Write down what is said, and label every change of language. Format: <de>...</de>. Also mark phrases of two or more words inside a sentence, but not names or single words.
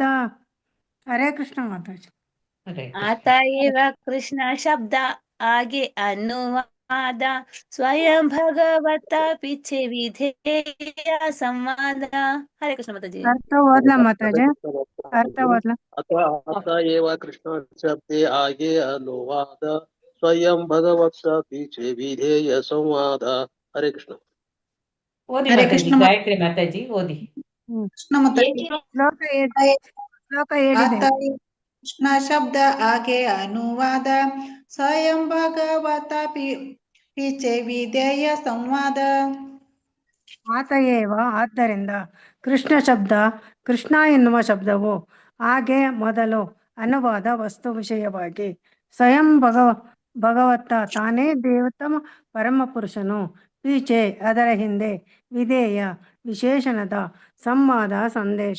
<kn>ಹರೇ ಕೃಷ್ಣ ಮಾತಾಜಿ. ಹರೇ ಕೃಷ್ಣ.</kn> <bn>অত এব কৃষ্ণ শব্দ আগে অনুবাদ স্বয়ং ভগবত পিছে বিধেয় সংবাদ.</bn> <kn>ಹರೇ ಕೃಷ್ಣ ಮಾತಾಜಿ. ಅರ್ಥ ಓದ್ಲಾ ಮಾತಾಜಿ? ಅರ್ಥ ಓದ್ಲಾ?</kn> <bn>অত এব কৃষ্ণ শব্দে আগে অনুবাদ স্বয়ং ভগবত পিছে বিধেয় সংবাদ.</bn> <kn>हरे कृष्ण. ಓದಿ ಹರೇ ಮಾತಾಜಿ, ಕೃಷ್ಣ ಗಾಯತ್ರಿ ಮಾತಾಜಿ ಓದಿ. ಕೃಷ್ಣ ಮಾತಾಜಿ. ಶ್ಲೋಕ ಹೇಳಿದೆ.</kn> <bn>আতা কৃষ্ণ শব্দ আগে অনুবাদ স্বয়ং ভগবত পিছে বিধেয় সংবাদ.</bn> <kn>ಆತಯೇವ ಆದ್ದರಿಂದ ಕೃಷ್ಣ ಶಬ್ದ, ಕೃಷ್ಣ ಎನ್ನುವ ಶಬ್ದವು ಹಾಗೆ ಮೊದಲು ಅನುವಾದ ವಸ್ತು ವಿಷಯವಾಗಿ ಸ್ವಯಂ ಭಗವತ್ತ ತಾನೇ ದೇವೋತ್ತಮ ಪರಮ ಪುರುಷನು, ಪೀಚೆ ಅದರ ಹಿಂದೆ, ವಿಧೇಯ ವಿಶೇಷಣದ, ಸಂವಾದ ಸಂದೇಶ.</kn>